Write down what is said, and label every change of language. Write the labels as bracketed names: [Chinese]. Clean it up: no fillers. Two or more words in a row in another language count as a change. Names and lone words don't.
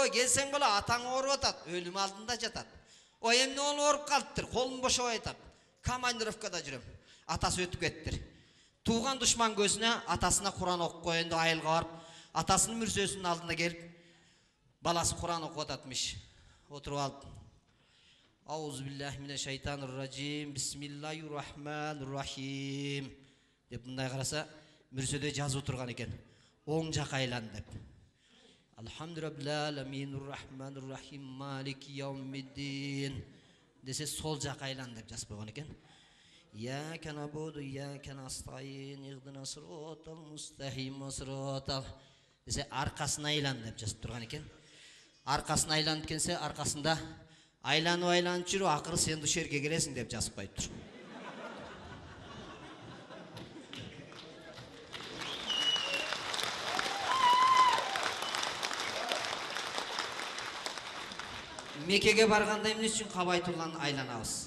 [Kyrgyz] Ой, келсең боло, атаң ооруп атат, өлүм алдында жатат. Ой, эмне болуп ооруп калыптыр? Колун бошобой атат. Командировкада жүрөм. Атасы өтүп кеттир. Тууган душман көзүнө атасына Куран окуп коюнду айылга барып, атасынын мүрзөсүнүн алдына келип, баласы Куран окуп ататмыш. Отуруп алып, [Arabic] أعوذ بالله من الشيطان الرجيم بسم الله الرحمن الرحيم [Kyrgyz] деп мындай караса, мүрзөдө жазып турган экен. Оң жак айлан деп. [Arabic] الحمد لله الرحمن الرحيم مالك يوم الدين [Kyrgyz] десе сол жак айлан деп жазып койгон экен. [Arabic] إياك نعبد وإياك نستعين اهدنا الصراط المستقيم الصراط [Kyrgyz] десе аркасына айлан деп жазып турган экен. Аркасына айланып келсе, аркасында айланып жүрүп, акыры сен ушу жерге келесиң деп жазып коюптур. Мекеге барганда эмне үчүн Кабайтулланы айланабыз?